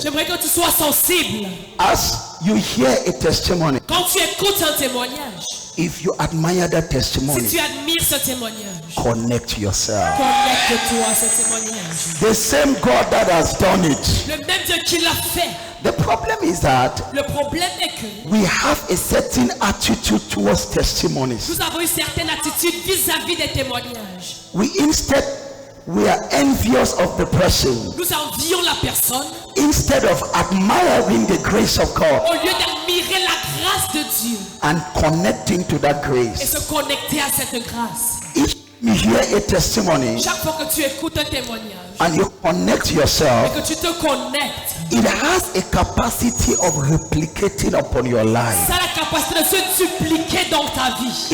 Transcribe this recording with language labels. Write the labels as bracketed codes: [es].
[fr] J'aimerais que tu sois sensible. [en] As you hear a testimony, [fr] quand tu écoutes un témoignage, [en] if you admire that testimony, [fr] si tu admires ce témoignage, [en] connect yourself. [fr] Connecte-toi à ce témoignage. [en] The same God that has done it. [fr] Le même Dieu qui l'a fait. [en] The problem is that [fr] le problème est que [en] we have a certain attitude towards testimonies. [fr] Nous avons une certaine attitude vis-à-vis des témoignages. [en] We are envious of the person. [fr] Nous envions la personne. [en] Instead of admiring the grace of God. [fr] Au lieu d'admirer la grâce grâce de Dieu. [en] And connecting to that [fr] Et [en] grace. [fr] se connecter à cette grâce. [en] If you hear a testimony [fr] Chaque fois que tu écoutes un témoignage [en] and you connect [fr] et [en] yourself, [fr] que tu te connectes, [en] it has a capacity of replicating upon your life. [fr] ça a la capacité de se dupliquer dans ta vie.